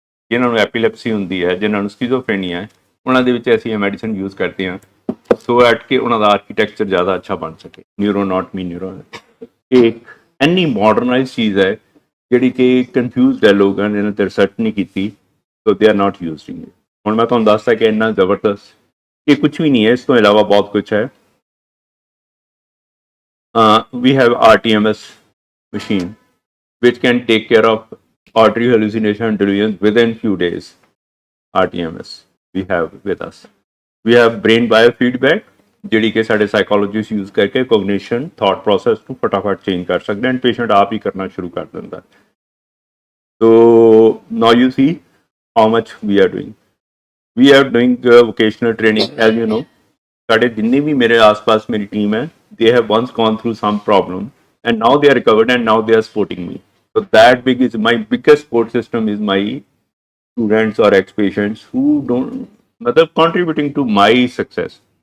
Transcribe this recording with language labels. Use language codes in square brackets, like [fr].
[pa] ਜਿਨ੍ਹਾਂ ਨੂੰ ਐਪੀਲੈਪਸੀ ਹੁੰਦੀ ਹੈ, ਜਿਨ੍ਹਾਂ ਨੂੰ ਸਕਿਜ਼ੋਫਰੇਨੀਆ ਹੈ, ਉਹਨਾਂ ਦੇ ਵਿੱਚ ਅਸੀਂ ਇਹ ਮੈਡੀਸਨ ਯੂਜ਼ ਕਰਦੇ ਹਾਂ ਸੋ ਐਟ ਕਿ ਉਹਨਾਂ ਦਾ ਆਰਕੀਟੈਕਚਰ ਜ਼ਿਆਦਾ ਅੱਛਾ ਬਣ ਸਕੇ। ਨਿਊਰੋ ਨਾਟ ਮੀ ਨਿਊਰੋ, ਇਹ ਇੰਨੀ ਮਾਡਰਨਾਈਜ਼ ਚੀਜ਼ ਹੈ ਜਿਹੜੀ ਕਿ ਕਨਫਿਊਜ਼ਡ ਹੈ ਲੋਕਾਂ ਨੇ ਇਹਨਾਂ 'ਤੇ ਰਿਸਰਚ ਨਹੀਂ ਕੀਤੀ, [en] So they are not using it. [pa] ਹੁਣ ਮੈਂ ਤੁਹਾਨੂੰ ਦੱਸਦਾ ਕਿ ਇੰਨਾ ਜ਼ਬਰਦਸਤ ਇਹ ਕੁਛ ਵੀ ਨਹੀਂ ਹੈ, ਇਸ ਤੋਂ ਇਲਾਵਾ ਬਹੁਤ ਕੁਛ ਹੈ। [en] We have RTMS machine which can take care of auditory hallucination and delusions within few days. RTMS we have with us. We have brain biofeedback [pa] ਜਿਹੜੀ ਕਿ ਸਾਡੇ ਸਾਈਕੋਲੋਜਿਸਟ ਯੂਜ਼ ਕਰਕੇ ਕੋਗਨੀਸ਼ਨ ਥਾਟ ਪ੍ਰੋਸੈਸ ਨੂੰ ਫਟਾਫਟ ਚੇਂਜ ਕਰ ਸਕਦੇ ਐਂਡ ਪੇਸ਼ੈਂਟ ਆਪ ਹੀ ਕਰਨਾ ਸ਼ੁਰੂ ਕਰ ਦਿੰਦਾ। [en] So now you see how much we are doing. We are doing vocational training, as you know. [pa] ਸਾਡੇ ਜਿੰਨੇ ਵੀ ਮੇਰੇ ਆਸ-ਪਾਸ ਮੇਰੀ ਟੀਮ ਹੈ, [en] they have once gone through some problem and now they are recovered and now they are supporting me. So that big is my biggest support system is my students or ex-patients who don't contributing to my success.